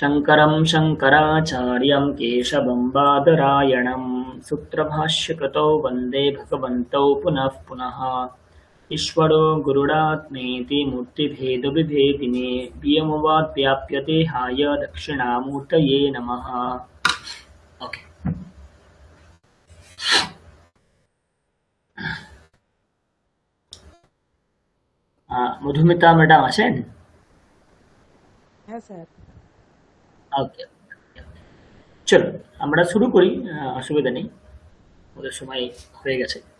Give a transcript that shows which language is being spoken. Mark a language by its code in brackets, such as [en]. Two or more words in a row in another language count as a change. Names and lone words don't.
[sa] शङ्करं शङ्कराचार्यं केशवं बादरायणं सूत्रभाष्यकृतौ वन्दे भगवन्तौ पुनः पुनः। ईश्वरो गुरुरात्मेति मूर्तिभेदविभेदिने व्योमवद्व्याप्यदेहाय दक्षिणामूर्तये नमः। [bn] ओके, মধুমিতা ম্যাডাম আছেন? হ্যাঁ স্যার। ওকে, চলো আমরা শুরু করি, অসুবিধা নেই, ওদের সময় হয়ে গেছে।